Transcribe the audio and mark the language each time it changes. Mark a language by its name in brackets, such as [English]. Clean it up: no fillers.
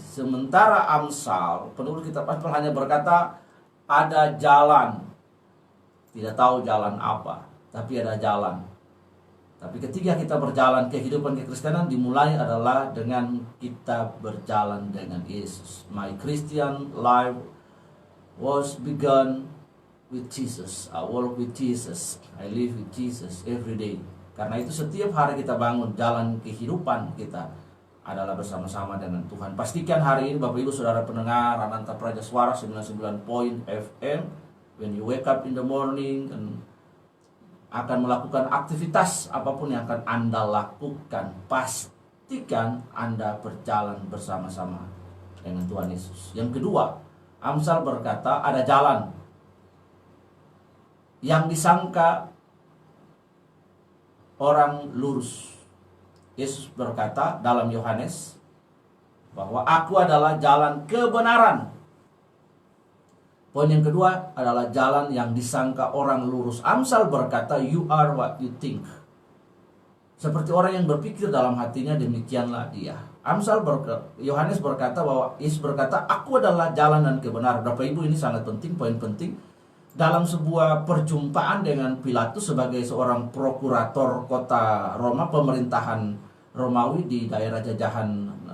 [Indonesian] Sementara Amsal, penulis kitab Amsal hanya berkata ada jalan, tidak tahu jalan apa, tapi ada jalan. Tapi ketika kita berjalan, kehidupan kekristenan dimulai adalah dengan kita berjalan dengan Yesus. [English] My Christian life was begun with Jesus. I walk with Jesus. I live with Jesus every day. [Indonesian] Karena itu setiap hari kita bangun, jalan kehidupan kita adalah bersama-sama dengan Tuhan. Pastikan hari ini Bapak Ibu Saudara pendengar Ananta Praja Suara 99 FM, [English] when you wake up in the morning, [Indonesian] akan melakukan aktivitas apapun yang akan Anda lakukan, pastikan Anda berjalan bersama-sama dengan Tuhan Yesus. Yang kedua, Amsal berkata ada jalan yang disangka orang lurus. Yesus berkata dalam Yohanes bahwa aku adalah jalan kebenaran. Poin yang kedua adalah jalan yang disangka orang lurus. Amsal berkata [English] you are what you think. [Indonesian] Seperti orang yang berpikir dalam hatinya, demikianlah dia. Yohanes berkata bahwa Yesus berkata aku adalah jalan dan kebenaran. Bapak Ibu, ini sangat penting, poin penting. Dalam sebuah perjumpaan dengan Pilatus sebagai seorang prokurator kota Roma, pemerintahan Romawi di daerah jajahan